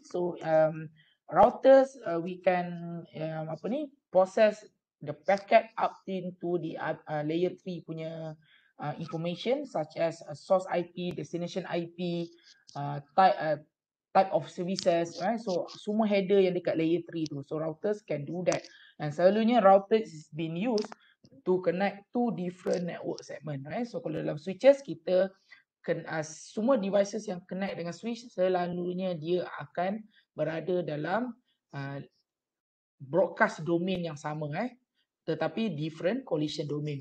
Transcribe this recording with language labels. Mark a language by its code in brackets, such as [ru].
[en] So routers we can process the packet up into the layer 3 punya information such as source IP, destination IP, type of services, right? [ms] So semua header yang dekat layer 3 tu. [en] So routers can do that. And selalunya routers is being used to connect two different network segment, right? [ms] So kalau dalam switches kita semua devices yang connect dengan switch selalunya dia akan berada dalam broadcast domain yang sama, tetapi [en] different collision domain.